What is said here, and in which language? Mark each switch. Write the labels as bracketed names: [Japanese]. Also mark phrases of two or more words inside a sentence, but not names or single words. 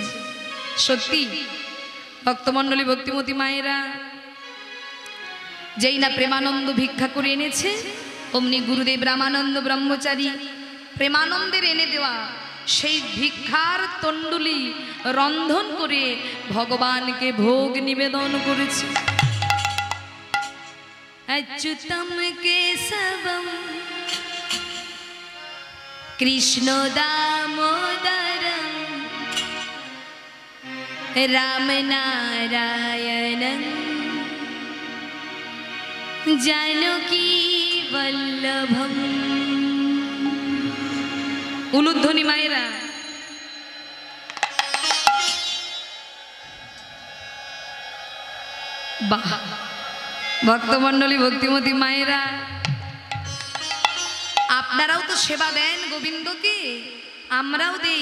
[Bangla] সত্যি ভক্তমণ্ডলী, ভক্তিমতী মায়েরা, যেই না প্রেমানন্দ ভিক্ষা করে এনেছে, অমনি গুরুদেব রামানন্দ ব্রহ্মচারী প্রেমানন্দের এনে দেওয়া সেই ভিক্ষার তণ্ডুলি রন্ধন করে ভগবানকে ভোগ নিবেদন করেছে। [Sanskrit] अच्युतम केशवम कृष्ण दामोदरम राम नारायणं जानकी वल्लभम। [Bangla] উলুধ্বনি মায়েরা, বাহ। ভক্তমণ্ডলী, ভক্তিমতী মায়েরা, আপনারাও তো সেবা দেন গোবিন্দকে, আমরাও দেই।